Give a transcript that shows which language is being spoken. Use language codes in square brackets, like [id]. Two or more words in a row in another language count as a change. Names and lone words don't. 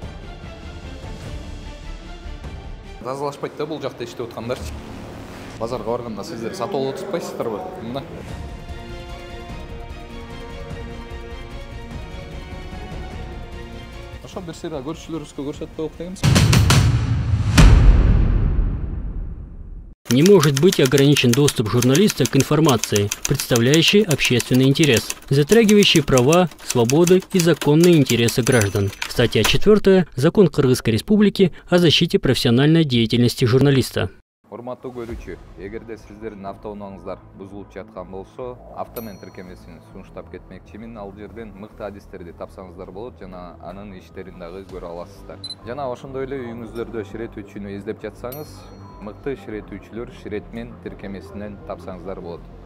[ky] Тазалашпайт да бул жакта иштеп аткандарчы. Базарга барганда сиздер сатып алып отурбайсыздарбы? Мына. Ошо бир сыйра көршүлөрүбүзгө көрсөтүп коелук дегенбиз. [ru] Не может быть ограничен доступ журналиста к информации, представляющей общественный интерес, затрагивающей права, свободы и законные интересы граждан. Статья 4. Закон Кыргызской Республики о защите профессиональной деятельности журналиста. [ky] Урматтуу көрүүчү, эгерде сиздердин автоунааңыздар бузулуп жаткан болсо, автомен тиркемесин сунуштап кетмекчимин. Ал жерден мыкты адистерди тапсаңыздар болот жана анын иштерин дагы көрө аласыздар. Жана ошондой эле үйүңүздөрдө ширетүүчүнү издеп жатсаңыз, мыкты ширетүүчүлөр ширетмен тиркемесинен тапсаңыздар болот.